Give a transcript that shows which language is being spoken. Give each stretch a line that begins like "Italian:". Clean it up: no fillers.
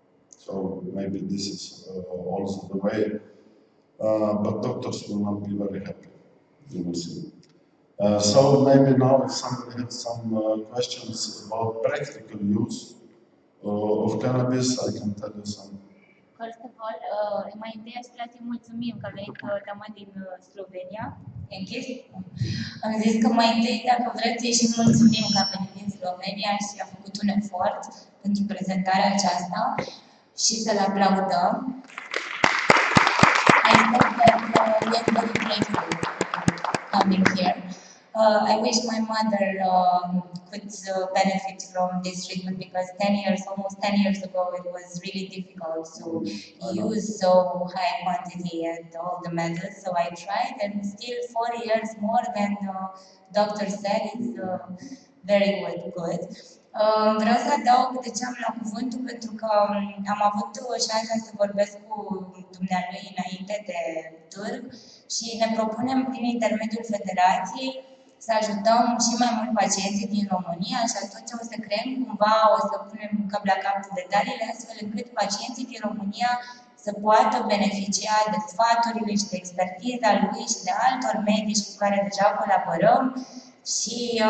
English: So maybe this is also the way, but doctors will not be very happy, you will see. So maybe now if somebody has some questions about practical use of cannabis, I can tell you some. First of all,
Romanian: mai întâi aș vrea să-i mulțumim că a venit dama din Slovenia. E închis? Am zis că mai întâi, dacă vreți, să-i și mulțumim că a venit din Slovenia și a făcut un efort pentru prezentarea aceasta și să-l aplaudăm.
English: I said that we are very grateful coming here. I wish my mother could benefit from this treatment because almost 10 years ago, it was really difficult to use so high quantity and all the methods. So I tried, and still 4 years more than doctor said, it's very good.
Romanian: Vreau să adaug de ce am luat cuvântul, pentru că am avut șansa să vorbesc cu dumnealui înainte de târg și ne propunem prin intermediul federației să ajutăm și mai mult pacienții din România și atunci o să creăm cumva, o să punem cap la cap detaliile astfel încât pacienții din România să poată beneficia de sfaturile și de expertiza lui și de altor medici cu care deja colaborăm și